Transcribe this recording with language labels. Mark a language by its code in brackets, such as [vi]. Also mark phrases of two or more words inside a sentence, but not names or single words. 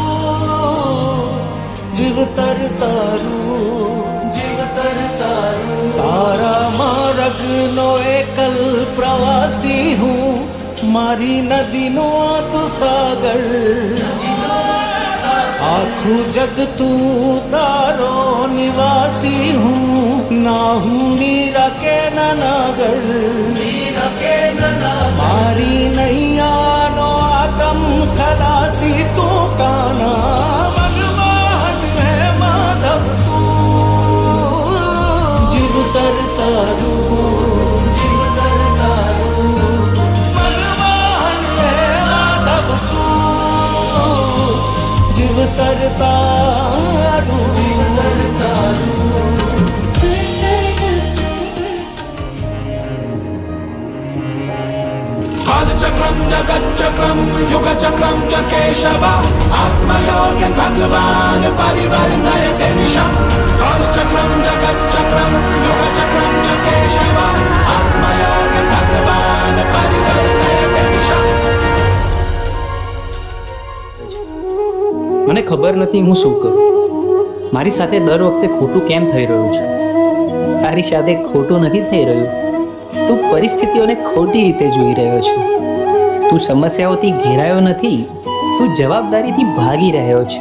[gu] જીવ તર તારું, જીવ તર તારું. તારા માર્ગ નો એકલ પ્રવાસી હું, મારી નદી નો તું સાગર, આખું જગ તું તારો નિવાસી હું, ના હું મીરા કે નાગર, મીરા કે નાગર. મારી નૈયા નો આદમ ખલાસી તું કાના, મનમોહન હે માધવ તું, જીવ તર તારું, જીવ તર તારું, મનમોહન હે માધવ તું, જીવ તર તારું, જીવ તર તારું. [sa] कालचक्रम जगच्चक्रम युगचक्रम च केशव आत्मयोग्य भगवान परिवर्तयते निशम. कालचक्रम जगच्चक्रम युगचक्रम च केशव आत्मयोग्य भगवान परिवर्तयते निशम. [gu] મને ખબર નથી હું શું કરું. મારી સાથે દર વખતે ખોટું કેમ થઈ રહ્યું છે? તારી સાથે ખોટું નથી થઈ રહ્યું, તું પરિસ્થિતિઓને ખોટી રીતે જોઈ રહ્યો છે. તું સમસ્યાઓથી ઘેરાયો નથી, તું જવાબદારીથી ભાગી રહ્યો છે.